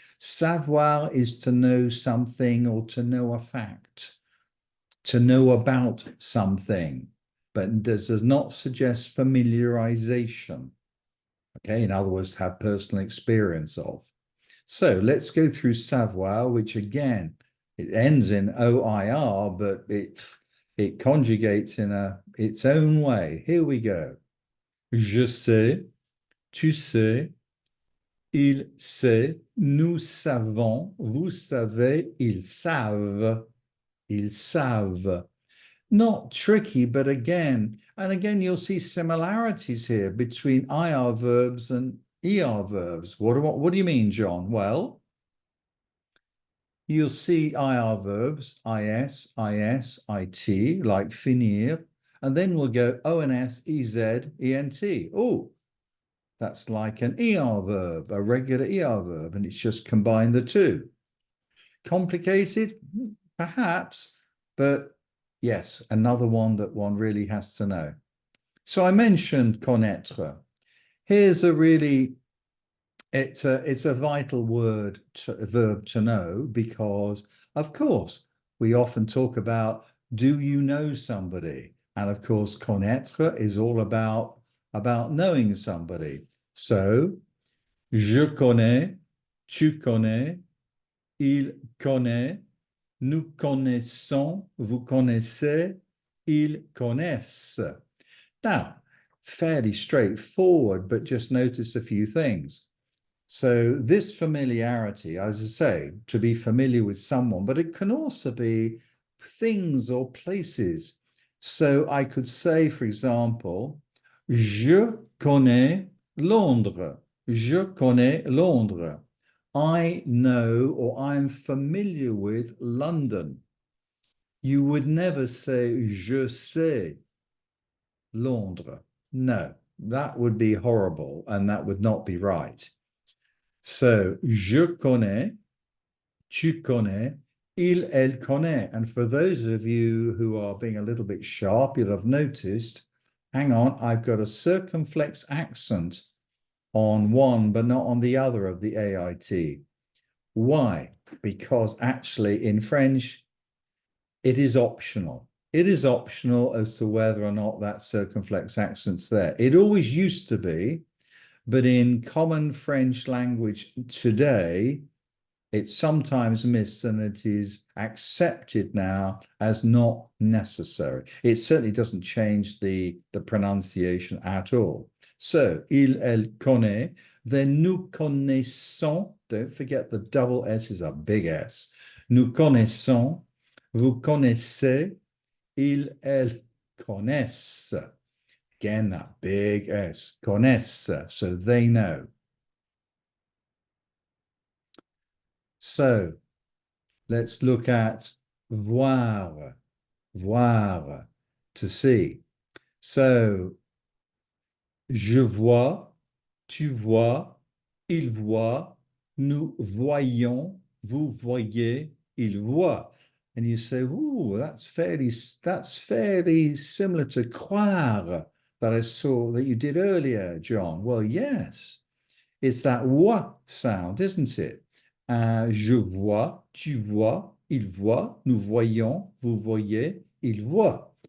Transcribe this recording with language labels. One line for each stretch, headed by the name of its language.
English: Savoir is to know something or to know a fact, to know about something, but this does not suggest familiarization. Okay, in other words, to have personal experience of. So let's go through savoir, which again, it ends in OIR, but it conjugates in its own way. Here we go.
French: Je sais, tu sais, il sait, nous savons, vous savez, ils savent, ils savent.
English: Not tricky, but again, and again, you'll see similarities here between IR verbs and ER verbs. What do you mean, John? Well, you'll see IR verbs, IS, IT, like finir, and then we'll go ONS, EZ, ENT. Oh, that's like an ER verb, a regular ER verb, and it's just combined the two. Complicated? Perhaps, but yes, another one that one really has to know. So I mentioned connaître. Here's a really, it's a vital verb to know, because of course we often talk about, do you know somebody? And of course, connaître is all about knowing somebody.
French: So, je connais, tu connais, il connaît, nous connaissons, vous connaissez, ils connaissent.
English: Now, fairly straightforward, but just notice a few things. So this familiarity, as I say, to be familiar with someone, but it can also be things or places. So I could say, for example,
French: je connais Londres. Je connais Londres.
English: I know or I'm familiar with London. You would never say
French: je sais Londres.
English: No, that would be horrible and that would not be right.
French: So, je connais, tu connais, il, elle connaît.
English: And for those of you who are being a little bit sharp, you'll have noticed, hang on, I've got a circumflex accent on one, but not on the other of the AIT. Why? Because actually in French, it is optional. It is optional as to whether or not that circumflex accent's there. It always used to be, but in common French language today, it's sometimes missed and it is accepted now as not necessary. It certainly doesn't change the pronunciation at all. So,
French: il, elle connaît,
English: then
French: nous connaissons,
English: don't forget the double S is a big S.
French: Nous connaissons, vous connaissez, il, elle connaissent.
English: Again, that big S, connaissent, so they know. So let's look at voir, voir, to see.
French: So, je vois, tu vois, il voit, nous voyons, vous voyez, il voit.
English: And you say, "Ooh, that's fairly similar to croire that I saw that you did earlier, John." Well, yes, it's that wa sound, isn't it?
French: Je vois, tu vois, il voit, nous voyons, vous voyez, il voit.